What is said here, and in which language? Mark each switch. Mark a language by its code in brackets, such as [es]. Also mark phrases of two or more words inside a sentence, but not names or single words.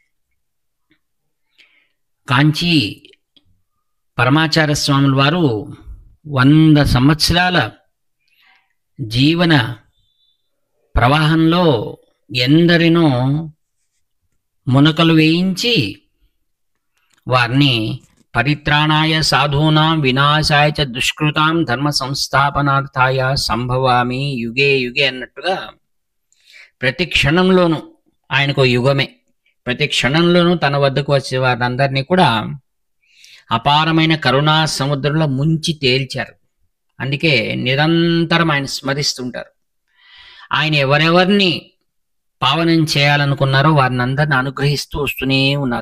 [te] కాంచి పరమాచార్య స్వాముల వారు 100 సంవత్సరాల జీవన ప్రవాహంలో ఎందరినో మునకలు వేయించి వారిని [sa] పరిత్రాణాయ సాధూనాం వినాశాయ చ దుష్కృతాం ధర్మ సంస్థాపనార్థాయ సంభవామి యుగే యుగే [te] అన్నట్టుగా ప్రతి క్షణంలోనూ ఆయనకు యుగమే. ప్రతి క్షణంలోనూ తన వద్దకు వచ్చే వారందరినీ కూడా అపారమైన కరుణా సముద్రంలో ముంచి తేల్చారు. అందుకే నిరంతరం ఆయన స్మరిస్తుంటారు. ఆయన ఎవరెవరిని పావనం చేయాలనుకున్నారో వారిని అందరిని అనుగ్రహిస్తూ వస్తూనే ఉన్నారు.